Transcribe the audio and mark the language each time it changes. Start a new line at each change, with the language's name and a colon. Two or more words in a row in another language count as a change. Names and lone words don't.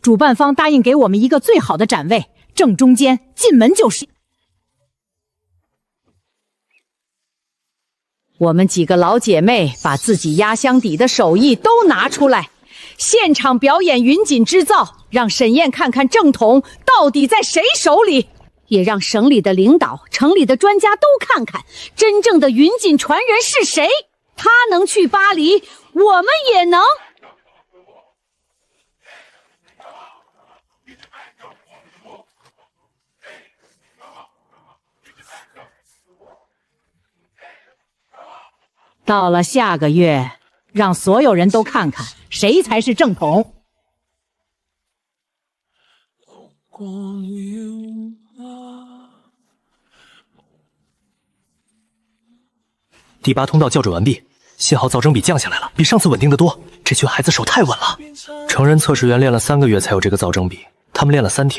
Chinese: 主辦方答应給我們一個最好的展位，正中間，進門就是。我們幾個老姐妹把自己壓箱底的手藝都拿出來，現場表演雲錦織造，讓沈燕看看正統到底在誰手裡，也讓省里的領導、城里的專家都看看真正的雲錦傳人是誰。他能去巴黎，我們也能。到了下個月，讓所有人都看看誰才是正統。第8通道校準完畢，信號噪聲比降下來了，比上次穩定得多。這群孩子手太穩了。成人測試員練了3個月才有這個噪聲比，他們練了3天。